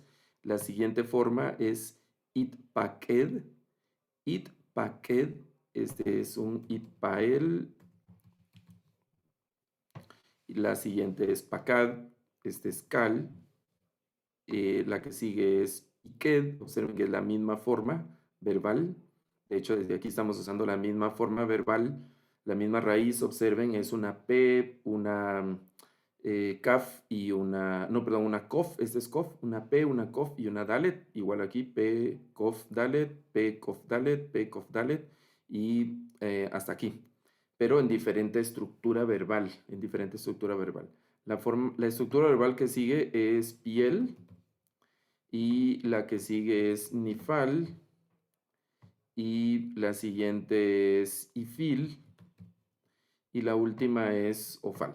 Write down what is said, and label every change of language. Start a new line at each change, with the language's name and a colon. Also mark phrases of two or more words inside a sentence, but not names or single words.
Spanish: La siguiente forma es itpaked, itpaked, este es un itpael, y la siguiente es pacad, este es cal, la que sigue es iked, observen que es la misma forma verbal. De hecho, desde aquí estamos usando la misma forma verbal, la misma raíz, observen, es una P, una kaf y una, no, perdón, una kof, este es kof, una P, una kof y una dalet, igual aquí, P, kof, dalet, P, kof, dalet, P, kof, dalet, y hasta aquí, pero en diferente estructura verbal, en diferente estructura verbal. La estructura verbal que sigue es piel, y la que sigue es nifal, y la siguiente es ifil, y la última es ofal.